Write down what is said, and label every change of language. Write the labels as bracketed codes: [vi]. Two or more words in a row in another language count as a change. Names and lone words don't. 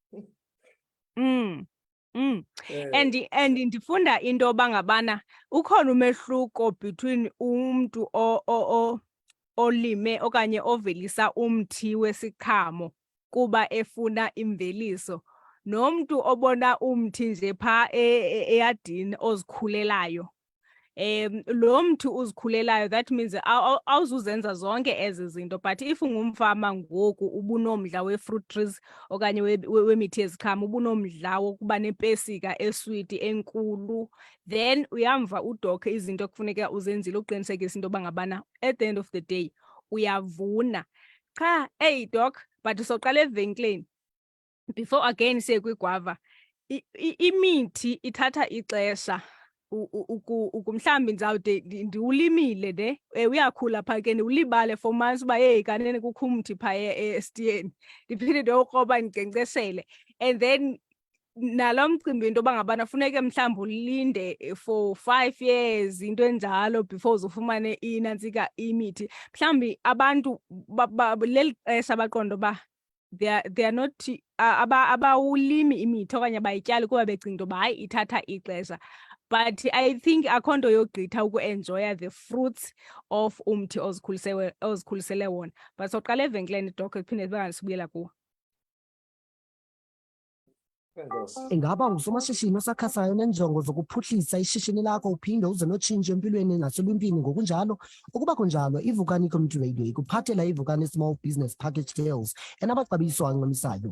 [xh] And ndifunda into yoba ngabana ukhona umehluko between umntu olime okanye ovelisa umthi wesiqhamo kuba efuna imveliso nomntu obona umthi nje phaa eyadini ozikhulelayo. Lo mthi uzikhulelayo, [en] that means [xh] awuzuzenza zonke ezi zinto, [en] but if [xh] ungumfama ngoku ubunomdla we- [en] fruit trees [xh] okanye wemithi yeziqhamo, ubunomdla wokuba nepesika eswiti enkulu, then uyamva udokhe izinto kufuneka uzenzile uqinisekisa into yoba ngabana [en] at the end of the day [xh] uyavuna. Cha, [en] hey doc, but [xh] soqala evenkileni before again siye kwiguava, imithi ithatha ixesha. Mhlawumbi ndizawude ndiwulimile ne uyakhula phaa ke ndiwulibale [en] for months [xh] uba yeyi kanene kukho umthi phaa esitiyeni, ndiphinde ndiyokroba ndinkcenkceshele, [en] and then [xh] nalo mcimbi into yoba ngabana funeke mhlawumbi ulinde [en] for 5 years [xh] into enjalo before uzufumane inantsika imithi. Mhlawumbi abantu leli xesha baqonda uba [en] they are not [xh] abawulimi imithi okanye abayityali kuba becinga into yoba hayi ithatha ixesha. [en] But I think [xh] akho nto yogqitha ukuenjoya [en] the fruits of [xh] umthi ozikhulisele wona. But soqala evenkileni doc iphinde sibuyela kuwo. Ingaba usomashishini osakhasayo nenjongo zokuphuhlisa ishishini lakho uphinde uze notshintsho empilweni naseluntwini ngokunjalo? Ukuba kunjalo, iVukani Community Radio ikuphathela iVukani Small Business Package Deals enabaxabiso ancomisayo.